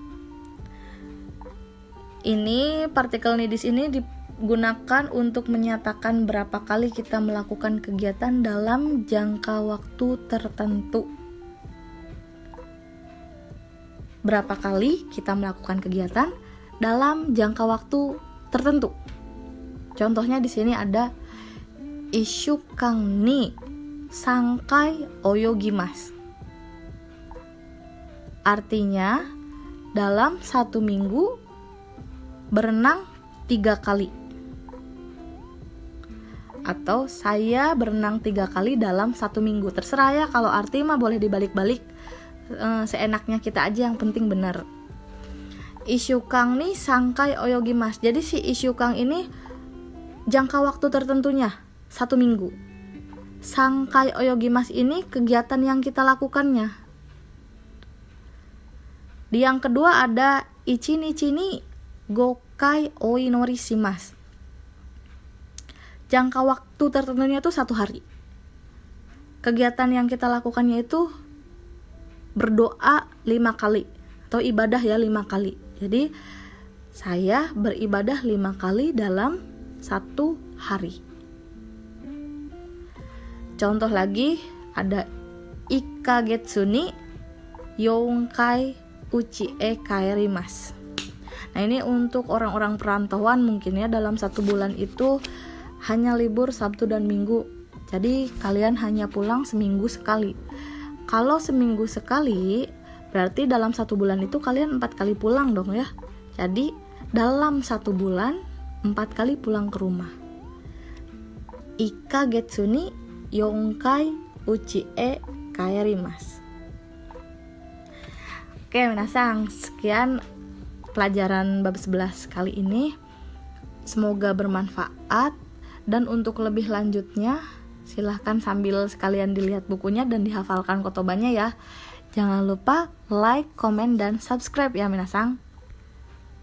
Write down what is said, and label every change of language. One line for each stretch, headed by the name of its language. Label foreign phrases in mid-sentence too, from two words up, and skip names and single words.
Indonesian: Ini partikel ni di sini digunakan untuk menyatakan berapa kali kita melakukan kegiatan dalam jangka waktu tertentu. Berapa kali kita melakukan kegiatan dalam jangka waktu tertentu. Contohnya di sini ada
Japanese: 1 週間に3回泳ぎます.
Indonesian: Artinya dalam 1 minggu berenang 3 kali. Atau saya berenang 3 kali dalam 1 minggu. Terserah ya, kalau arti mah boleh dibalik-balik, seenaknya kita aja, yang penting benar.
Japanese: 1 週間に3回泳ぎます.
Indonesian: Jadi si 1週間 ini jangka waktu tertentunya 1 minggu.
Japanese: 3 回泳ぎます
Indonesian: ini kegiatan yang kita lakukannya. Di yang kedua ada
Japanese: 1 日に5回お祈りします.
Indonesian: Jangka waktu tertentunya itu 1 hari. Kegiatan yang kita lakukannya itu berdoa 5 kali atau ibadah ya 5 kali. Jadi saya beribadah 5 kali dalam 1 hari. Contoh lagi ada
Japanese: 1 ヶ月に4回家へ帰ります.
Indonesian: Nah, ini untuk orang-orang perantauan mungkin ya, dalam 1 bulan itu hanya libur Sabtu dan Minggu. Jadi kalian hanya pulang seminggu sekali. Kalau seminggu sekali, berarti dalam 1 bulan itu kalian 4 kali pulang dong ya. Jadi dalam 1 bulan 4 kali pulang ke rumah.
Japanese: 1 ヶ月に4回家へ帰ります.
Indonesian: Oke, minasang, sekian pelajaran bab 11 kali ini. Semoga bermanfaat, dan untuk lebih lanjutnya silahkan sambil sekalian dilihat bukunya dan dihafalkan kotobannya ya. Jangan lupa like, komen, dan subscribe ya minasang.